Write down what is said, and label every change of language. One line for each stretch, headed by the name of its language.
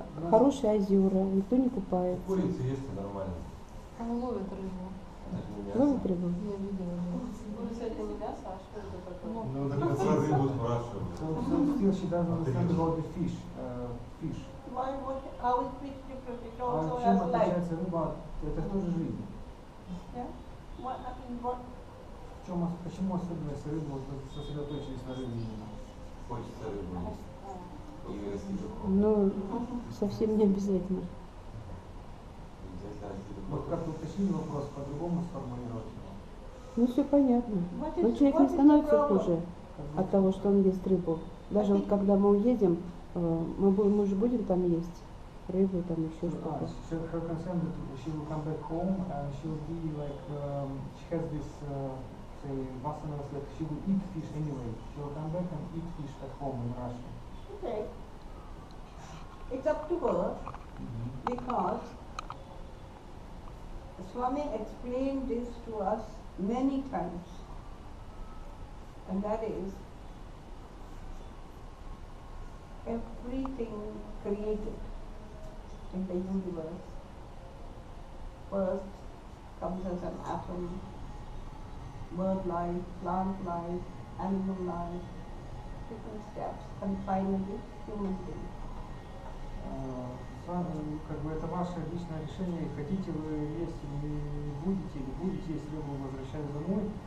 Russian: Хорошие озера, никто не купается. Курица есть нормально. Там ловят рыбу. Ловят рыбу? Я видела. Курица это не мясо, а что это такое? Ну, так про рыбу спрашиваю.
English: Still she doesn't understand about the fish. Why would, how is fish different? It also
Russian: А чем
English: has life.
Russian: отличается рыба? Это тоже жизнь.
English: Yeah? What, I mean, what?
Russian: Почему особенность рыбы, вот сосредоточились на рыбе именно? Хочется рыбу есть. И расти духовно. Ну, совсем не обязательно. Вот как уточнили вопрос, по-другому сформулировать его. Ну, все понятно. Но человек не становится хуже от того, что он ест рыбу. Даже вот когда мы уедем, мы же будем там есть рыбу, там еще что-то.
English: Her concern that she will come back home and she will be like, she has this say Vasana was like she will eat fish anyway. She will come back and eat fish at home in Russia. Okay. It's up to her because Swami explained this to us many times, and that is everything created in the universe first comes as an atom, bird life, plant life, animal life, different steps, and finally human being.
Russian: Как бы это ваше личное решение, хотите вы есть или будете есть рыбу, возвращаясь домой.